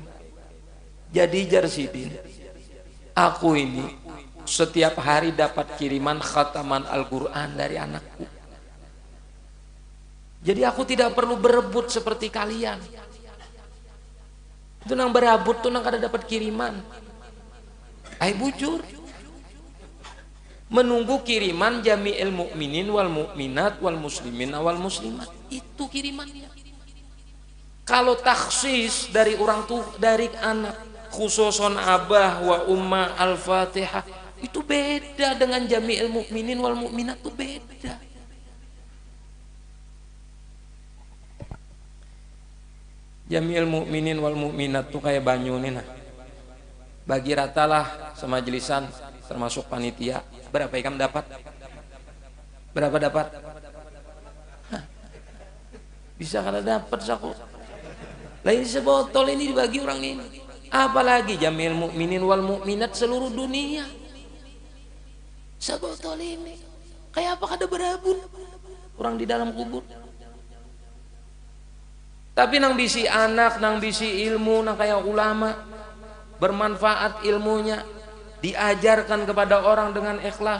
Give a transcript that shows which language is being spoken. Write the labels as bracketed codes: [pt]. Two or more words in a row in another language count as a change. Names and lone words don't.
[bjn] Jadi Jarsidin, aku ini setiap hari dapat kiriman khataman Al-Quran dari anakku. Jadi aku tidak perlu berebut seperti kalian. Itu nang berebut tuh nang kada dapat kiriman. Ai bujur. Menunggu kiriman [ar] جميع المؤمنين والمؤمنات والمسلمين والمسلمات. [bjn] Itu kirimannya. Kalau taksis dari orang tuh, dari anak, khususon abah [ar] وأمه الفاتحة, [bjn] itu beda dengan [ar] جميع المؤمنين والمؤمنات, [bjn] itu beda. [ar] جميع المؤمنين والمؤمنات [bjn] tuh kayak banyu nih nah. Bagi ratalah semajelisan termasuk panitia, berapa ikam dapat? Berapa dapat? Hah. Bisa kada dapat saku. Lain sebotol ini dibagi orang ini. Apalagi [ar] جميع المؤمنين والمؤمنات [bjn] seluruh dunia. Sebotol ini kayak apa kada berabun orang di dalam kubur. Tapi nang bisi anak, nang bisi ilmu, nang kayak ulama bermanfaat ilmunya, diajarkan kepada orang dengan ikhlas.